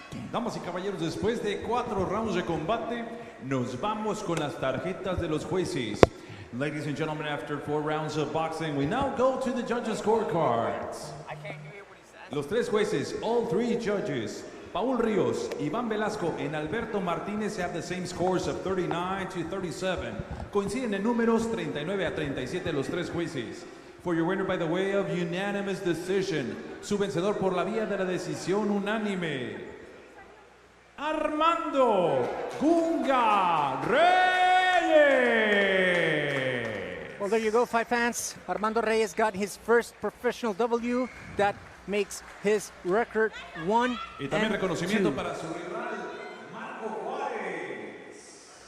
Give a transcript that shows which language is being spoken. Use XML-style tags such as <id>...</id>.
<es>Damas y caballeros, después de 4 rounds de combate, nos vamos con las tarjetas de los jueces.</es> <en>Ladies and gentlemen, after 4 rounds of boxing, we now go to the judges' scorecards.</en> <es>Los 3 jueces,</es> <en>all 3 judges, Paul Rios, Iván Velasco, and Alberto Martinez have the same scores of 39-37.</en> <es>Coinciden en números 39-37 los 3 jueces.</es> <en>For your winner by the way of unanimous decision,</en> <es>su vencedor por la vía de la decisión unánime,</es> <en>Armando Gunga Reyes. Well, there you go, fight fans. Armando Reyes got his first professional W. That makes his record 1-2.</en> <es>Y también reconocimiento para su rival, Marco Juárez.</es>